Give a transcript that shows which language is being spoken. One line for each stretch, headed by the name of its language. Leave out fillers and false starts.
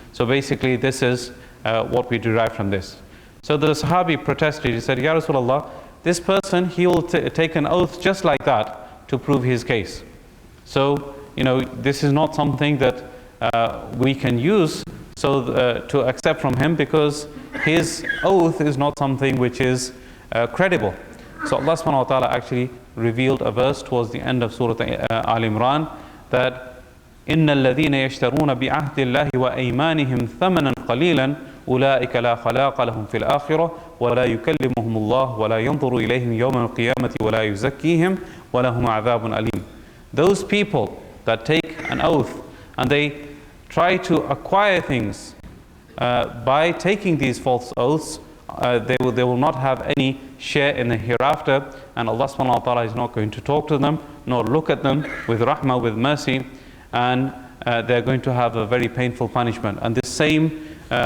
English: So basically this is what we derive from this. So the Sahabi protested. He said, Ya Rasulullah, this person, he will take an oath just like that to prove his case. So, this is not something that we can use to accept from him, because his oath is not something which is credible. So Allah subhanahu wa ta'ala actually revealed a verse towards the end of Surah Al-Imran that
Arabic: إِنَّ الَّذِينَ يَشْتَرُونَ بِعَهْدِ اللَّهِ وَأَيْمَانِهِمْ ثَمَنًا قَلِيلًا أُولَٰئِكَ لَا خَلَاقَ لَهُمْ فِي الْآخِرَةِ وَلَا يُكَلِّمُهُمُ اللَّهُ وَلَا يَنْظُرُ إِلَيْهِمْ يَوْمَ الْقِيَامَةِ وَلَا يُزَكِّيهِمْ وَلَهُمْ عَذَابٌ أَلِيمٌ.
English: Those people that take an oath and they try to acquire things by taking these false oaths, they will not have any share in the hereafter, and Allah subhanahu wa ta'ala is not going to talk to them nor look at them with rahmah, with mercy, and they're going to have a very painful punishment. And this same